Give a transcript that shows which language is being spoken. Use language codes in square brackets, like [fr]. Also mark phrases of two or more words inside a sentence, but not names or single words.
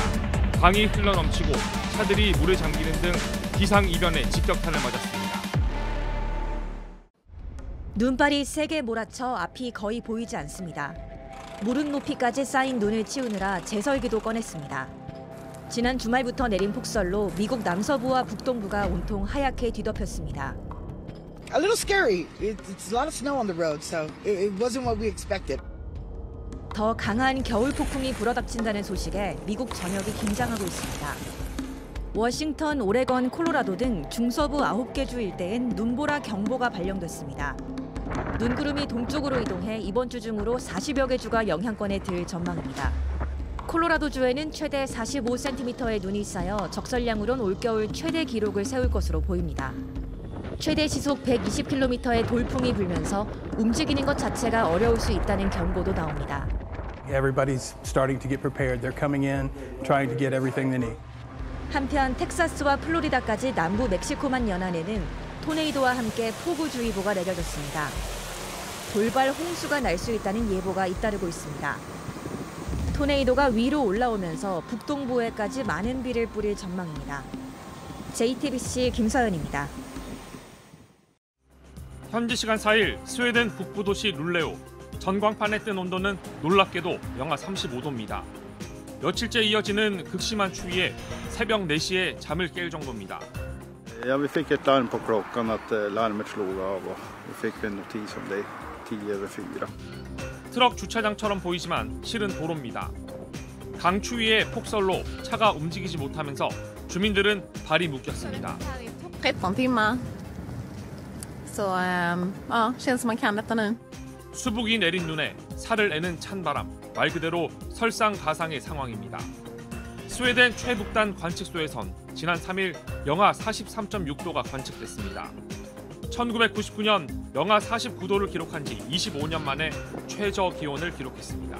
[ko] 강이 흘러넘치고 차들이 물에 잠기는 등 기상이변에 직격탄을 맞았습니다. 눈발이 세게 몰아쳐 앞이 거의 보이지 않습니다. 무릎 높이까지 쌓인 눈을 치우느라 제설기도 꺼냈습니다. 지난 주말부터 내린 폭설로 미국 남서부와 북동부가 온통 하얗게 뒤덮였습니다. [en] A little scary. It's a lot of snow on the road, so it wasn't what we expected. [ko] 더 강한 겨울 폭풍이 불어닥친다는 소식에 미국 전역이 긴장하고 있습니다. 워싱턴, 오레건, 콜로라도 등 중서부 9개 주 일대엔 눈보라 경보가 발령됐습니다. 눈구름이 동쪽으로 이동해 이번 주 중으로 40여 개 주가 영향권에 들 전망입니다. 콜로라도주에는 최대 45cm의 눈이 쌓여 적설량으론 올겨울 최대 기록을 세울 것으로 보입니다. 최대 시속 120km의 돌풍이 불면서 움직이는 것 자체가 어려울 수 있다는 경고도 나옵니다. [en] Everybody's starting to get prepared. They're coming in, trying to get everything they need. [ko] 한편 텍사스와 플로리다까지 남부 멕시코만 연안에는 토네이도와 함께 폭우주의보가 내려졌습니다. 돌발 홍수가 날 수 있다는 예보가 잇따르고 있습니다. 토네이도가 위로 올라오면서 북동부에까지 많은 비를 뿌릴 전망입니다. JTBC 김서연입니다. 현지 시간 4일 스웨덴 북부 도시 룰레오. 전광판에 뜬 온도는 놀랍게도 영하 35도입니다. 며칠째 이어지는 극심한 추위에 새벽 4시에 잠을 깰 정도입니다. [sv] Ja, vi fick ett larm på klockan att larmet slog av och vi fick en notis om det 10:04. [ko] 트럭 주차장처럼 보이지만 실은 도로입니다. 강추위의 폭설로 차가 움직이지 못하면서 주민들은 발이 묶였습니다. [sv] 13 timmar. Så ja, känns som man kan detta nu. [ko] 수북이 내린 눈에 살을 애는 찬바람, 말 그대로 설상가상의 상황입니다. 스웨덴 최북단 관측소에선 지난 3일 영하 43.6도가 관측됐습니다. 1999년 영하 49도를 기록한 지 25년 만에 최저 기온을 기록했습니다.